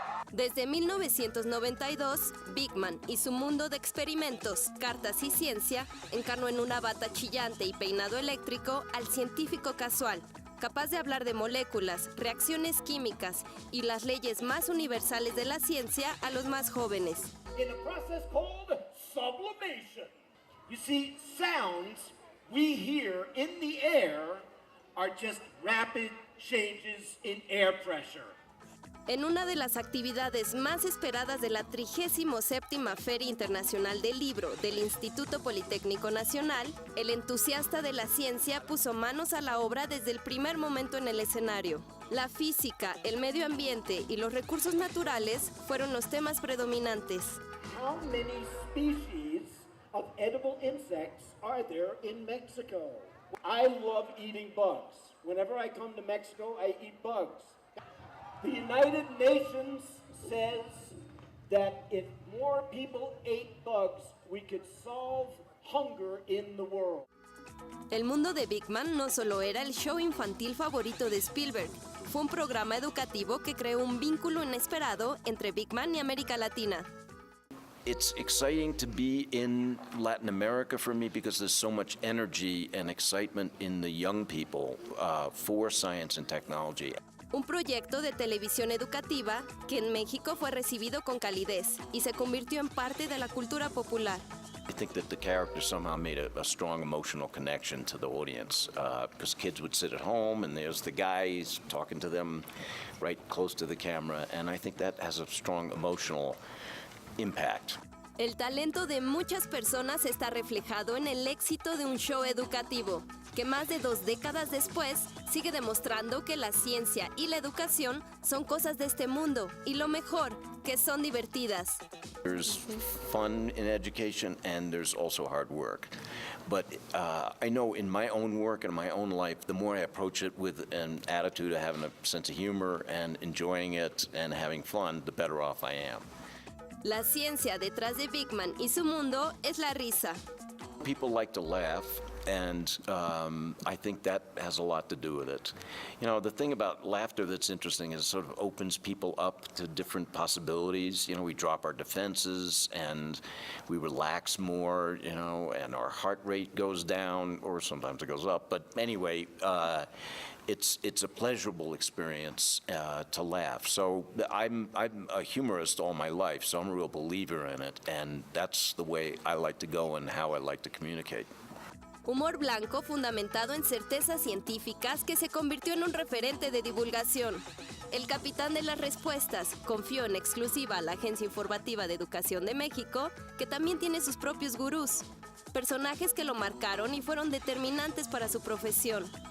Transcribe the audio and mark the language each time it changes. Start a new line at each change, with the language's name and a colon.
Spanish: Desde 1992, Big Man y su mundo de experimentos, cartas y ciencia encarnó en una bata chillante y peinado eléctrico al científico casual, capaz de hablar de moléculas, reacciones químicas y las leyes más universales de la ciencia a los más jóvenes.
English: In a process called sublimation. You see, sounds we hear in the air are just rapid changes in air pressure.
Spanish: En una de las actividades más esperadas de la 37ª Feria Internacional del Libro del Instituto Politécnico Nacional, el entusiasta de la ciencia puso manos a la obra desde el primer momento en el escenario. La física, el medio ambiente y los recursos naturales fueron los temas predominantes.
English: How many species of edible insects are there in Mexico? I love eating bugs. Whenever I come to Mexico, I eat bugs. The United Nations says that if more people ate bugs, we could solve hunger in the world.
Spanish: El mundo de Big Man no solo era el show infantil favorito de Spielberg, fue un programa educativo que creó un vínculo inesperado entre Big Man y América Latina.
English: It's exciting to be in Latin America for me because there's so much energy and excitement in the young people for science and technology.
Spanish: Un proyecto de televisión educativa que en México fue recibido con calidez y se convirtió en parte de la cultura popular.
English: I think that the character somehow made a strong emotional connection to the audience because kids would sit at home and there's the guys talking to them right close to the camera, and I think that has a strong emotional impact.
Spanish: El talento de muchas personas está reflejado en el éxito de un show educativo, que más de 2 décadas después sigue demostrando que la ciencia y la educación son cosas de este mundo y lo mejor, que son divertidas.
English: There's fun in education and there's also hard work. But I know in my own work and my own life, the more I approach it with an attitude of having a sense of humor and enjoying it and having fun, the better off I am.
Spanish: La ciencia detrás de Big Man y su mundo es la risa.
English: People like to laugh, and I think that has a lot to do with it. You know, the thing about laughter that's interesting is it sort of opens people up to different possibilities. You know, we drop our defenses and we relax more, you know, and our heart rate goes down, or sometimes it goes up. But anyway, it's a pleasurable experience to laugh. So I'm a humorist all my life, so I'm a real believer in it, and that's the way I like to go and how I like to communicate.
Spanish: Humor blanco fundamentado en certezas científicas que se convirtió en un referente de divulgación. El capitán de las respuestas confió en exclusiva a la Agencia Informativa de Educación de México, que también tiene sus propios gurús, personajes que lo marcaron y fueron determinantes para su profesión.